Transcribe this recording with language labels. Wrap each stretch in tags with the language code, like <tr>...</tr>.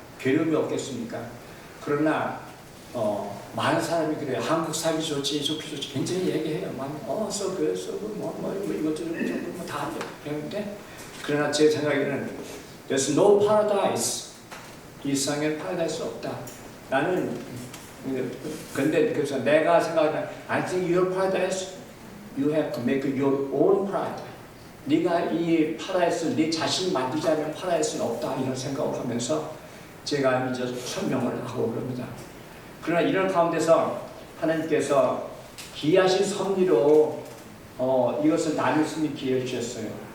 <ko>괴로움이 없겠습니까? 그러나 많은 사람이 그래요. 한국 살기 좋지, 좋기 좋지. 굉장히 얘기해요.</ko> <en>so good,</en> <ko>이것저것 다 배우는데, 그러나 제 생각에는</ko> <en>there's no paradise.</en> <ko>이 세상에는 파라다이스 없다. 나는 근데 그래서 내가 생각하는</ko> <en>I think your paradise, you have to make your own paradise.</en> <ko>네가 이 파라다이스 네 자신이 만들지 않으면 파라다이스는 없다, 이런 생각을 하면서 제가 이제 설명을 하고 그럽니다. 그러나 이런 가운데서 하나님께서 기이하신 섭리로 이것을 나눌 수 있는 기회를 주셨어요.</ko>